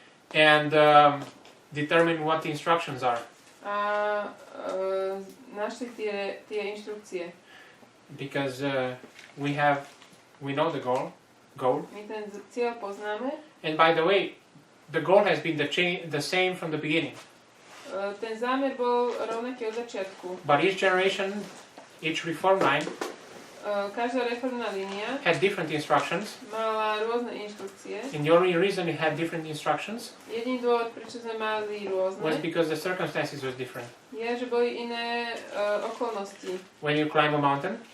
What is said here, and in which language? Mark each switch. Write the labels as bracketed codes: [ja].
[en] And determine what the instructions are. [sk] A našli tie inštrukcie. [en] Because we know the goal. [sk] My ten cieľ poznáme. [en] And by the way, the goal has been the same from the beginning. [sk] Ten zámer bol rovnaký od začiatku. [en] But each generation, each reform line, [sk] každá reformná línia [en] had different instructions. [sk] mala rôzne inštrukcie. [en] And the only reason it had different instructions [sk] Jediný dôvod, prečo sme mali rôzne, [en] was because the circumstances was different. [sk] je, že boli iné okolnosti. [en] When you climb a mountain,